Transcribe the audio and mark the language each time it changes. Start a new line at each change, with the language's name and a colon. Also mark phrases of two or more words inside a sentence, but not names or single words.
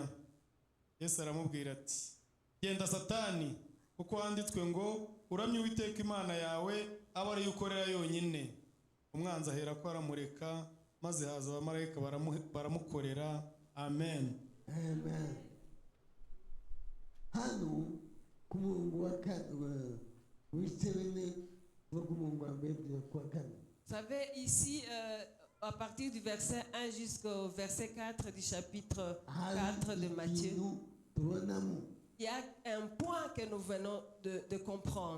Kinyarwanda: Yesu aramubwira ati, genda Satani, kuko handitswe ngo uramye Uwiteka Imana yawe, aba ariyo ukorera yonyine. Umwanzi ahera ko aramureka, maze haza abamarayika baramukorera. Amen. Amen. Hano ku murongo wa
French: Vous savez, ici, à partir du verset 1 jusqu'au verset 4 du chapitre 4 de Matthieu, il y a un point que nous venons de comprendre.